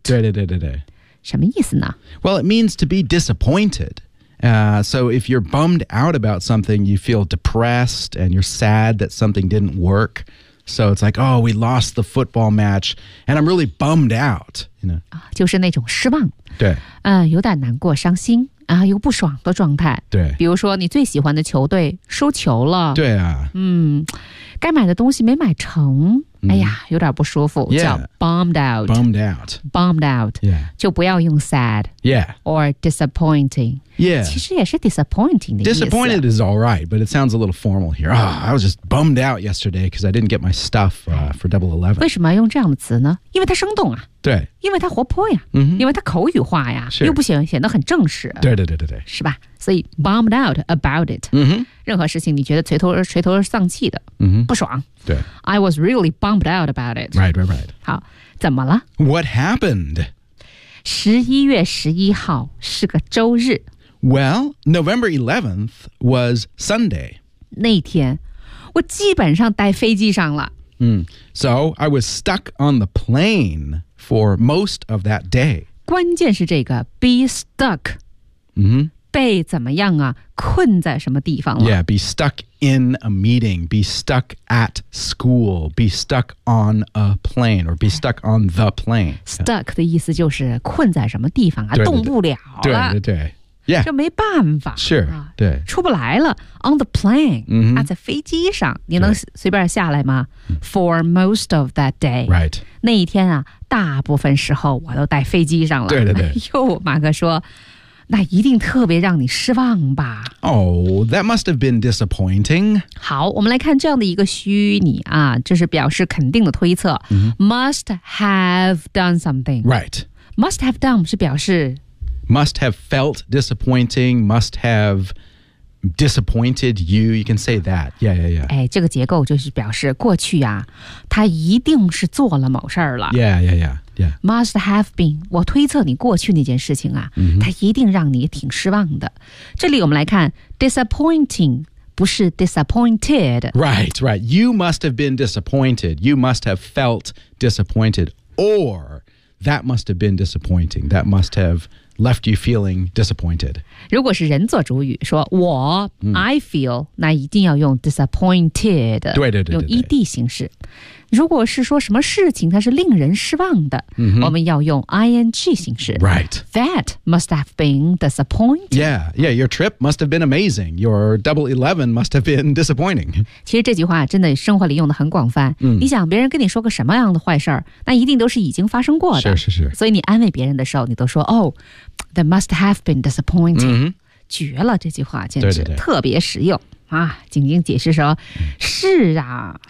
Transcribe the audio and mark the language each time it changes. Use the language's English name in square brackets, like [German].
[Chinese] 对对对对对。什么意思呢 [English] Well, it means to be disappointed.、So if you're bummed out about something, you feel depressed and you're sad that something didn't work. So it's like, oh, we lost the football match and I'm really bummed out. You know? [Chinese] 就是那种失望。对。有点难过伤心啊有不爽的状态。对。比如说你最喜欢的球队输球了。对啊。嗯。该买的东西没买成。哎呀，有点不舒服， [English] yeah, 叫 bummed out， bummed out， bummed out，、 yeah. [Chinese] 就不要用 sad， [English] yeah， or disappointing， yeah， [Chinese] 其实也是 disappointing 的意思。 [English] Disappointed is all right， but it sounds a little formal here. Oh, I was just bummed out yesterday because I didn't get my stuff、for Double Eleven. [Chinese] 为什么要用这样的词呢？因为它生动啊，对，因为它活泼呀， mm-hmm. 因为它口语化呀，是又不显得很正式，对对对对对，是吧？所以 [English] bummed out about it、 mm-hmm. [Chinese] 任何事情你觉得垂头丧气的、 mm-hmm. 不爽对 [English] I was really bummed out about it Right, right, right [Chinese] 好怎么了 [English] What happened? [Chinese] 11月11号是个周日 [English] Well, November 11th was Sunday [Chinese] 那天我基本上待飞机上了、 [English] So I was stuck on the plane for most of that day [Chinese] 关键是这个 be stuck 嗯被怎么样啊困在什么地方了 [English] Yeah, be stuck in a meeting, be stuck at school, be stuck on a plane, or be stuck on the plane. [Chinese] Stuck 的意思就是困在什么地方啊对对对动不了了。对对对。Yeah. 就没办法。 Sure, 对。出不来了 [English] on the plane,、 mm-hmm. [Chinese] 啊在飞机上你能随便下来吗 [English] for most of that day. Right. [Chinese] 那一天啊大部分时候我都在飞机上了。对对对。又马哥说那一定特别让你失望吧 [English] Oh, that must have been disappointing [Chinese] 好我们来看这样的一个虚拟啊这是表示肯定的推测、 mm-hmm. [English] Must have done something Right [Chinese] Must have done 是表示 [English] Must have felt disappointing Must have disappointed you You can say that Yeah, yeah, yeah [Chinese] 哎，这个结构就是表示过去啊他一定是做了某事儿了 [English] Yeah, yeah, yeahYeah. Must have been. [Chinese] 我推测你过去那件事情啊、 mm-hmm. 它一定让你挺失望的。这里我们来看 disappointing 不是 disappointed. [English] Right, right. You must have been disappointed. You must have felt disappointed. Or that must have been disappointing. That must have left you feeling disappointed. [Chinese] 如果是人做主语说我、mm. [English] I feel, [Chinese] 那一定要用 disappointed. 对对对对对用 ED 形式。如果是说什么事情它是令人失望的、 mm-hmm. 我们要用 ING 形式 [English] Right. That must have been disappointing. Yeah, yeah, your trip must have been amazing. Your Double Eleven must have been disappointing. [Chinese] 其实这句话真的生活里用的很广泛、 mm. 你想别人跟你说个什么样的坏事那一定都是已经发生过的是是是所以你安慰别人的时候你都说 [English] Oh, that must have been disappointing、 mm-hmm. [Chinese] 绝了这句话简直对对对特别实用啊！紧紧解释说、mm. 是啊